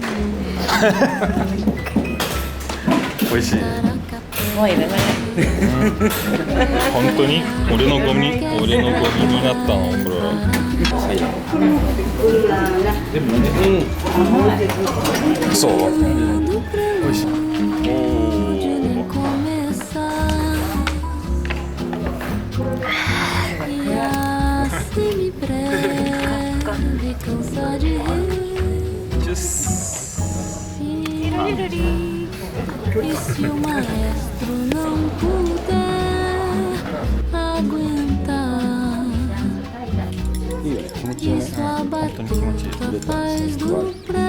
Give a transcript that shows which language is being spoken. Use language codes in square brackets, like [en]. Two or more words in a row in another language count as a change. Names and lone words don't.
[ja] 美味しい。もういらない。本当に俺のゴミになったのこれ。そう。美味しい。おお。 [pt] E se o maestro não puder aguentar, isso a batuta faz do